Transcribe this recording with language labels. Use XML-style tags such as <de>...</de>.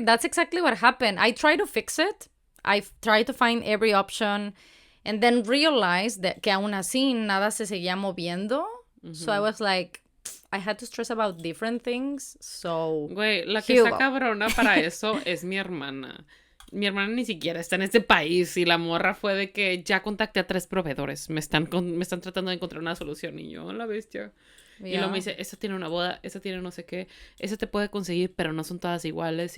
<en>That's exactly what happened. I tried to fix it. I tried to find every option. And then realized that</en> <es>que aún así nada se seguía moviendo.</es> <en>So I was like... I had to stress about different things, so...</en> <es>Güey, la que está cabrona para eso es mi hermana. Mi hermana ni siquiera está en este país y la morra fue de que ya contacté a 3 proveedores. Me están tratando de encontrar una solución y yo, la bestia. Y luego me dice, esa tiene una boda, esa tiene no sé qué, esa te puede conseguir, pero no son todas iguales.</es>